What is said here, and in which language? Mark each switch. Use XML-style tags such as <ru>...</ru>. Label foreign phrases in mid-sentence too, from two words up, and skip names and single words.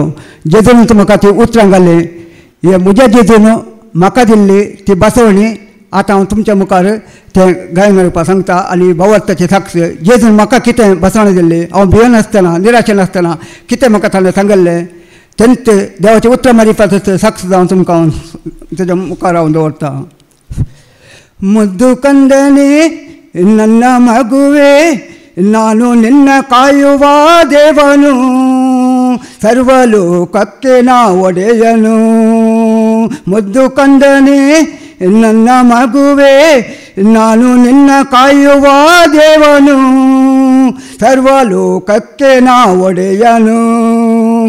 <kok>जेजून म्हाका ती उतरां घालीं. हे म्हज्या जेजून म्हाका दिल्ली ती बसवणी आतां हांव तुमच्या मुखार तें गायन रुपार सांगता आनी भावार्थाची साक्ष. जेजून म्हाका कितें बसवणी दिल्ली, हांव भियेनासतना निराशेनासतना कितें म्हाका ताणें सांगल्लें तेंच देवाचें उतरां मारिपाचो साक्ष जावन तुमकां तेज्या मुखार हांव दवरतां.</kok> <kn>ಮುದ್ದು ಕಂದನೆ ನನ್ನ ಮಗುವೆ, ನಾನು ನಿನ್ನ ಕಾಯುವ ದೇವನು, ಸರ್ವಲೋಕಕ್ಕೆ ನಾ ಒಡೆಯನು. ಮುದ್ದು ಕಂದನೆ ನನ್ನ ಮಗುವೆ, ನಾನು ನಿನ್ನ ಕಾಯುವ ದೇವನು, ಸರ್ವಲೋಕಕ್ಕೆ ನಾ ಒಡೆಯನು.</kn>